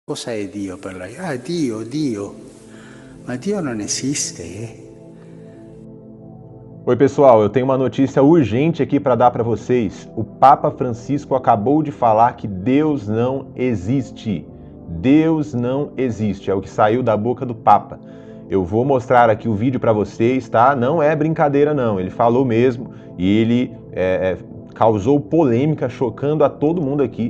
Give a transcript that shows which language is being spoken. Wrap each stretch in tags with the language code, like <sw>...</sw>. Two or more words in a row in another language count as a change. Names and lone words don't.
<it>Cosa è Dio per lei? Ah, Dio. Ma Dio non esiste,</it> <pt>Oi pessoal, eu tenho uma notícia urgente aqui para dar para vocês. O Papa Francisco acabou de falar que Deus não existe. Deus não existe, é o que saiu da boca do Papa. Eu vou mostrar aqui o vídeo para vocês, tá? Não é brincadeira não, ele falou mesmo e ele causou polêmica, chocando a todo mundo aqui.</pt>